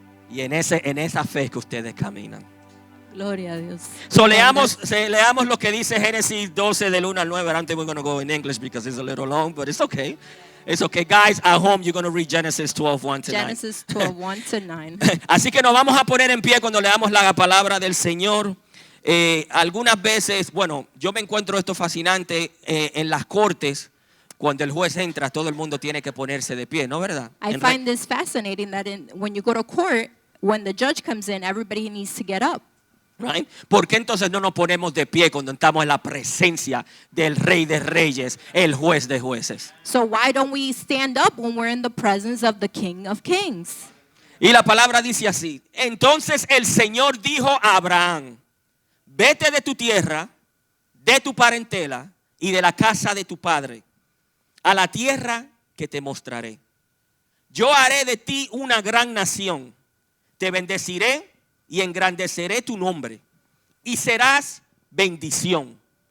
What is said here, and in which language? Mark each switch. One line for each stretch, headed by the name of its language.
Spanish: Y en esa fe que ustedes caminan. Gloria a Dios. So leamos lo que dice Génesis 12 del 1 al 9.
English: I don't think we're going to go in English because it's a little long, but it's okay. It's okay. Guys, at home, you're going to read Genesis 12, 1 to 9. Genesis 12, 1 to 9.
Spanish: Así que nos vamos a poner en pie cuando leamos la palabra del Señor. Algunas veces, bueno, yo me encuentro esto fascinante en las cortes. Cuando el juez entra, todo el mundo tiene que ponerse de pie, ¿no verdad?
English: I find this fascinating that when you go to court, when the judge comes in, everybody needs to get up. Right?
Spanish: ¿Por qué entonces no nos ponemos de pie cuando estamos en la presencia del Rey de Reyes, el Juez de Jueces?
English: So why don't we stand up when we're in the presence of the King of Kings?
Spanish: Y la palabra dice así: entonces el Señor dijo a Abraham: vete de tu tierra, de tu parentela y de la casa de tu padre, a la tierra que te mostraré. Yo haré de ti una gran nación, te bendeciré y engrandeceré tu nombre, y serás bendición.